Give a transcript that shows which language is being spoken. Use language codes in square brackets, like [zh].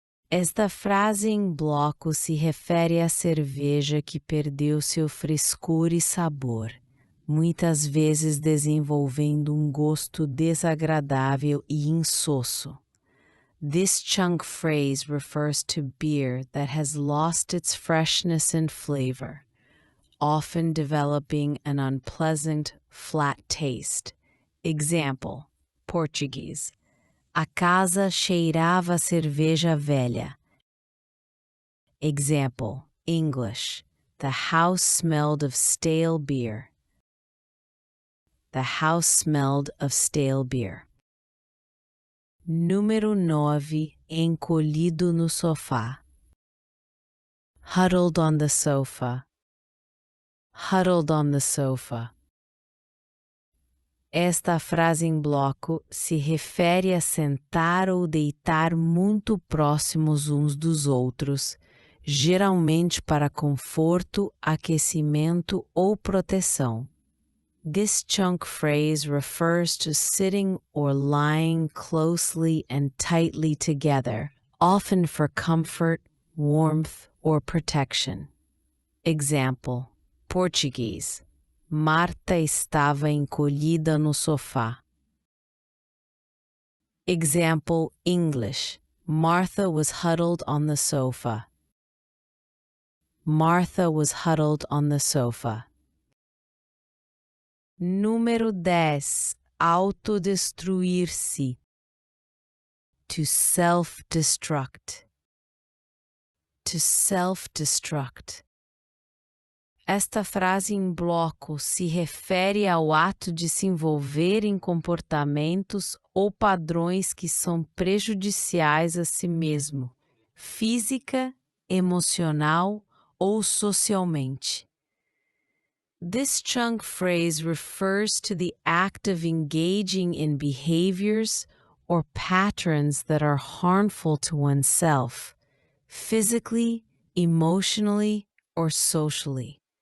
[pt] Esta frase em bloco se refere à cerveja que perdeu seu frescor e sabor, muitas vezes desenvolvendo um gosto desagradável e insosso. [en] This chunk phrase refers to beer that has lost its freshness and flavor, often developing an unpleasant, flat taste. Example, português. [pt] A casa cheirava a cerveja velha. [en] Example, English. The house smelled of stale beer. The house smelled of stale beer. [pt] Número 9. Encolhido no sofá. [en] Huddled on the sofa. Huddled on the sofa. [pt] Esta frase em bloco se refere a sentar ou deitar muito próximos uns dos outros, geralmente para conforto, aquecimento ou proteção. [en] This chunk phrase refers to sitting or lying closely and tightly together, often for comfort, warmth, or protection. Example, português. [pt] Marta estava encolhida no sofá. [en] Example, English. Martha was huddled on the sofa. Martha was huddled on the sofa. [pt] Número 10. Autodestruir-se. [en] To self-destruct. To self-destruct. [pt] Esta frase em bloco se refere ao ato de se envolver em comportamentos ou padrões que são prejudiciais a si mesmo, física, emocional ou socialmente. [en] This chunk phrase refers to the act of engaging in behaviors or patterns that are harmful to oneself, physically, emotionally, or socially.